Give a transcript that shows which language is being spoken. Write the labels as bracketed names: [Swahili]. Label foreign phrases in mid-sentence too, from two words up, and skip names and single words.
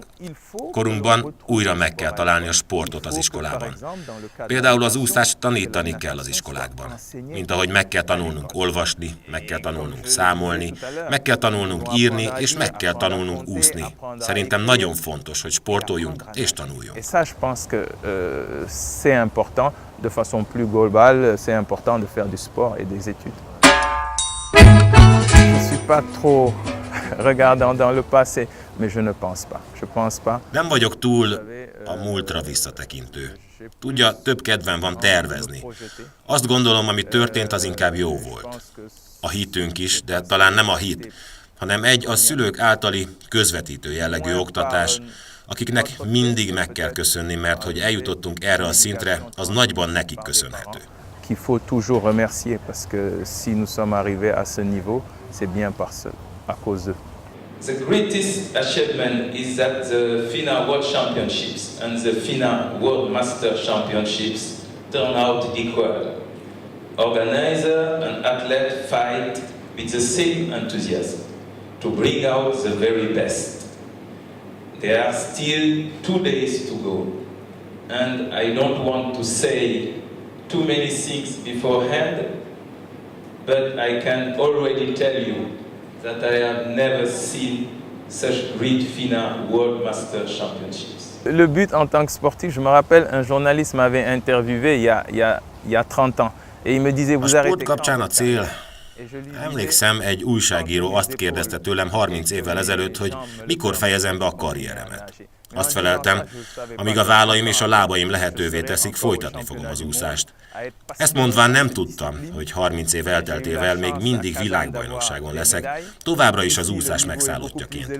[Hungarian] Korunkban újra meg kell találni a sportot az iskolában. Például az úszást tanítani kell az iskolákban, mint ahogy meg kell tanulnunk olvasni, meg kell tanulnunk számolni, meg kell tanulnunk írni, és meg kell tanulnunk úszni. Szerintem nagyon fontos, hogy sportoljunk és tanuljunk. [French] Et ça, je pense que c'est important, de façon plus globale, c'est important de faire du sport et des études. Je ne suis pas trop regardant dans le passé, mais je ne pense pas. Je pense pas. [Hungarian] Nem vagyok túl a múltra visszatekintő. Tudja, több kedvem van tervezni. Azt gondolom, ami történt, az inkább jó volt. A hitünk is, de talán nem a hit, hanem a szülők általi közvetítő jellegű oktatás, akiknek mindig meg kell köszönni, mert hogy eljutottunk erre a szintre, az nagyban nekik köszönhető. [French] Qu'il faut toujours remercier, parce que si nous sommes arrivés à ce niveau, c'est bien à cause d'eux. [English] The greatest achievement is that the FINA World Championships and the FINA World Master Championships turn out equal. Organizer and athlete fight with the same enthusiasm to bring out the very best. There are still 2 days to go, and I don't want to say too many things beforehand, but I can already tell you that I have never seen such great FINA World Master Championships. [French] Le but en tant que sportif, je me rappelle, un journaliste m'avait interviewé il y a 30 ans, et il me disait, vous [Hungarian] A [French] arrêtez [Hungarian] sport kapcsán a cél. Emlékszem, egy újságíró azt kérdezte tőlem 30 évvel ezelőtt, hogy mikor fejezem be a karrieremet. Azt feleltem, amíg a vállaim és a lábaim lehetővé teszik, folytatni fogom az úszást. Ezt mondván nem tudtam, hogy 30 év elteltével még mindig világbajnokságon leszek, továbbra is az úszás megszállottjaként.